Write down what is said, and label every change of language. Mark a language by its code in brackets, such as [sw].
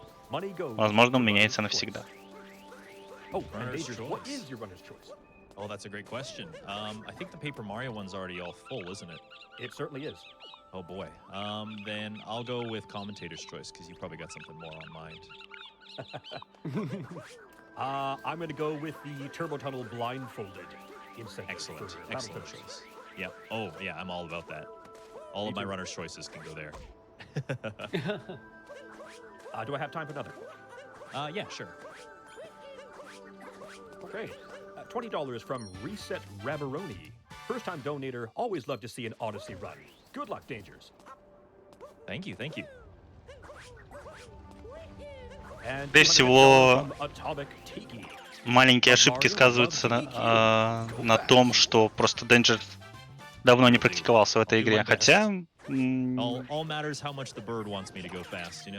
[ru] Возможно, он меняется навсегда. [en] Oh, that's a great question. I think the Paper Mario one's already all full, isn't it? It certainly is. Oh boy. Then I'll go with commentator's choice because you probably got something more on mind. I'm going to go with the Turbo Tunnel blindfolded. Excellent. Excellent choice. Yep. Oh, yeah, I'm all about that. All of my runner's choices can go there. Do I have time for another? Yeah, sure. Okay. $20 from Reset Rabaroni. First-time donator, always love to see an Odyssey run. Good luck, Dangers. Thank you, thank you. And [ru] Скорее всего, [en] from Atomic Tiki. [ru] маленькие ошибки сказываются на том, что просто Danger давно не практиковался в этой игре. Хотя, [en] All matters how much the bird wants me to go fast, you know?